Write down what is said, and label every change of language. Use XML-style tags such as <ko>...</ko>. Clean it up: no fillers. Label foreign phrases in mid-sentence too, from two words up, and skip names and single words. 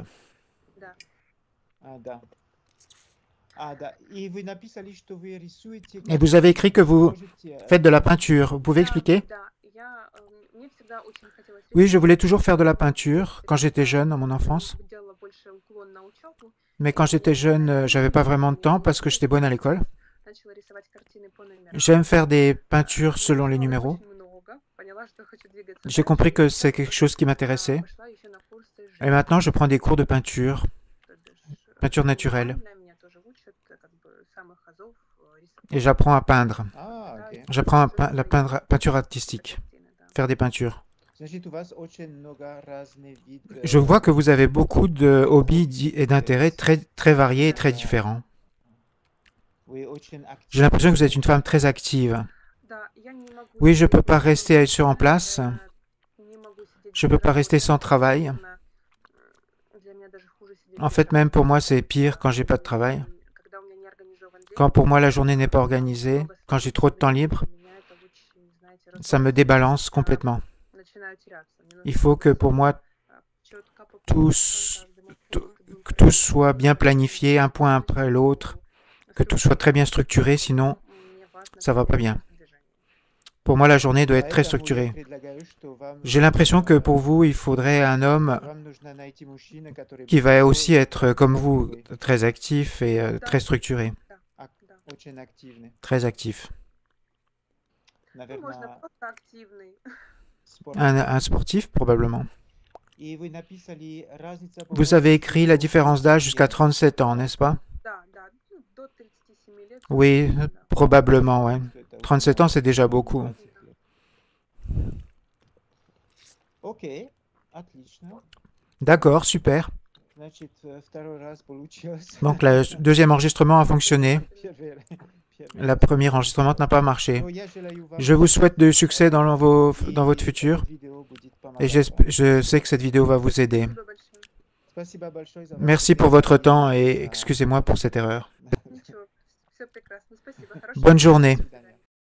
<ru>Да. Да. Да. И вы написали, что вы рисуете...</ru> <fr>Et vous avez écrit que vous</fr> <ru>Можете,</ru> <fr>faites de la peinture. Vous pouvez</fr> <ru>Да,</ru> <fr>expliquer?</fr> <ru>да, мне всегда очень хотелось</ru> <fr>Oui, je voulais</fr> <ru>рисовать.</ru> <fr>toujours faire de la peinture quand j'étais jeune, dans mon enfance.</fr> <ru>Делала больше уклон на учебу.</ru> <fr>Mais quand j'étais jeune, j'avais pas vraiment de temps parce que j'étais bonne à l'école.</fr> <ru>Начала рисовать картины по номерам.</ru> <fr>J'aime faire des peintures selon les numéros.</fr> <ru>Очень много. Поняла, что хочу двигаться</ru> <fr>J'ai</fr> <ru>дальше.</ru> <fr>compris que c'est quelque chose qui m'intéressait.</fr> <ru>Пошла еще на курсы</ru> <fr>Et maintenant, je prends des cours de peinture,</fr> <ru>жизни.</ru> <fr>peinture naturelle.</fr> <ru>Меня тоже учат, как бы, самых азов рисовать.</ru> <fr>Et j'apprends à peindre.</fr> <ru>окей.</ru> <fr>J'apprends la peinture artistique,</fr> <ru>Картины, да.</ru> <fr>faire des peintures.</fr> <ru>Значит, у вас очень много разных видов.</ru> <fr>Je vois que vous avez beaucoup de hobbies et d'intérêts très, très variés et très différents.</fr> <ru>Вы очень</ru> <fr>J'ai l'impression que vous êtes une femme très active.</fr> <ru>Да, я не могу</ru> <fr>Oui, je ne peux</fr> <ru>сидеть</ru> <fr>pas</fr> <ru>дома,</ru> <fr>rester en place.</fr> <ru>не могу сидеть</ru> <fr>Je ne</fr> <ru>без</ru> <fr>peux pas rester</fr> <ru>работы.</ru> <fr>sans travail.</fr> <ru>Наверное, для меня даже хуже сидеть</ru> <fr>En</fr> <ru>без</ru> <fr>fait, même pour moi,</fr> <ru>работы.</ru> <fr>c'est pire quand j'ai pas de travail.</fr> <ru>Когда у меня не организован день,</ru> <fr>Quand pour moi, la journée n'est pas organisée,</fr> <ru>много</ru> <fr>quand j'ai trop de temps libre,</fr> <ru>для меня это очень, знаете,</ru> <fr>ça me débalance complètement.</fr> <ru>начинаю теряться. Мне</ru> <fr>Il</fr> <ru>нужно</ru> <fr>faut que pour moi,</fr> <ru>чётко по</ru> <fr>tout,</fr> <ru>пунктам, каждому пункту,</ru> <fr>que tout soit bien planifié, un point après l'autre, que tout soit très bien structuré, sinon</fr> <ru>Мне важно</ru> <fr>ça va pas bien.</fr> <ru>движение.</ru> <fr>Pour moi, la journée doit être très</fr> <ru>Поэтому я</ru> <fr>structurée.</fr> <ru>предлагаю, что вам</ru> <fr>J'ai l'impression que pour vous, il faudrait un homme</fr> <ru>вам нужно найти мужчину, который</ru> <fr>qui va</fr> <ru>будет</ru> <fr>aussi être comme vous,</fr> <ru>такой,</ru> <fr>très actif et très structuré,</fr> <ru>Да. очень активный.</ru> <fr>très actif.</fr> <ru>Ну, можно Наверное, просто активный. спорт.</ru> <fr>Un sportif, probablement.</fr> <ru>И вы написали разница по</ru> <fr>Vous avez écrit la</fr> <ru>возрасту</ru> <fr>différence d'âge jusqu'à</fr> <ru>37 лет.</ru> <fr>37 ans, n'est-ce pas?</fr> <ru>Да, да, ну, до 37 лет,</ru> <fr>Oui,</fr> <ru>да.</ru> <fr>probablement, ouais.</fr> <ru>Что это</ru> <fr>37 ans, c'est déjà</fr> <ru>установлено</ru> <fr>beaucoup.</fr> <ru>20 лет. Окей, отлично.</ru> <fr>D'accord, super.</fr> <ru>Значит, второй раз получилось.</ru> <fr>Donc, le deuxième enregistrement a fonctionné.</fr> <ru>Первый</ru> <fr>La</fr> <ru>раз.</ru> <fr>première enregistrement n'a pas marché.</fr> <ru>Но я желаю вам</ru> <fr>Je vous souhaite de succès dans</fr> <ru>успехов,</ru> <fr>dans votre</fr> <ru>и</ru> <fr>futur.</fr> <ru>эта видео будет</ru> <fr>Et</fr> <ru>помогать вам.</ru> <fr>je sais que cette vidéo va vous aider.</fr> <ru>Спасибо большое. Спасибо большое за ваше</ru> <fr>Merci pour</fr> <ru>время.</ru> <fr>votre temps et</fr> <ru>Да,</ru> <fr>excusez-moi pour cette erreur.</fr> <ru>да. Ничего, все прекрасно. Спасибо. Хорошего</ru> <fr>Bonne</fr> <ru>дня.</ru> <fr>journée.</fr> <ru>До свидания.</ru>